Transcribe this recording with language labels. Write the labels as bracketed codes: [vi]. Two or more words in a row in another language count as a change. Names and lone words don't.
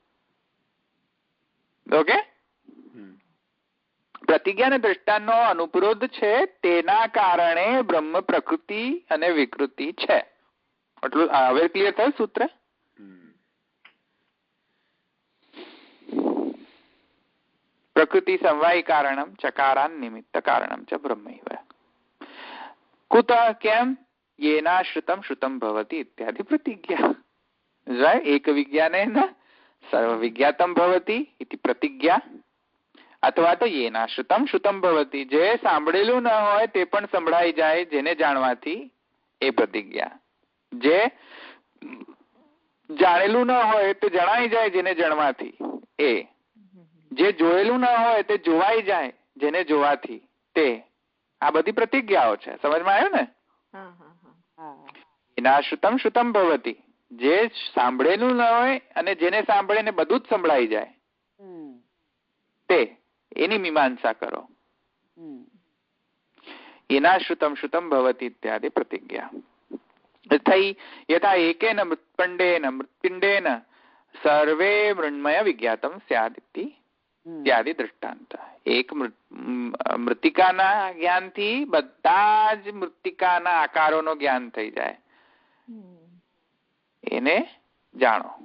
[gu] ઓકે, પ્રતિજ્ઞા અને દ્રષ્ટાંતનો અનુપ્રોધ છે, તેના કારણે બ્રહ્મ પ્રકૃતિ અને વિકૃતિ છે. એટલું હવે ક્લિયર થયું સૂત્ર? [sa] પ્રકૃતિ સમવાય કારણમ ચકારાન નિમિત્ત કારણમ ચ બ્રહ્મૈવ. કુતઃ? કેમ? येनाश्रितं श्रुतं भवति इत्यादि प्रतिज्ञा. एक विज्ञानेन सर्वविज्ञातं भवति इति प्रतिज्ञा. [gu] અથવા તો [sa] येनाश्रितं श्रुतं भवति, [gu] જે સાંભળેલું ન હોય તે પણ સંભળાઈ જાય જેને જાણવાથી, એ પ્રતિજ્ઞા. જે જાણેલું ન હોય તે જણાઈ જાય જેને જાણવાથી, એ. જે જોયેલું ન હોય તે જોવાઈ જાય જેને જોવાથી, તે. આ બધી પ્રતિજ્ઞાઓ છે. સમજમાં આવ્યું ને? [sa] येनाश्रितं श्रुतं भवति, [gu] જે સાંભળેલું ન હોય અને જેને સાંભળે ને બધું જ સંભળાઈ જાય, તે. એની મીમાંસા કરો. [sa] येनाश्रितं श्रुतं भवति इत्यादि प्रतिज्ञा. થઈ યથા એકેન મૃત્પિંડેન મૃત્પિંડેન સર્વે મૃન્મય વિજ્ઞાતમ સ્યાદ ઇત્યાદિ દૃષ્ટાંત. [gu] એક મૃતિકાના જ્ઞાનથી બધા જ મૃતિકાના આકારોનો જ્ઞાન થઈ જાય, એને જાણો.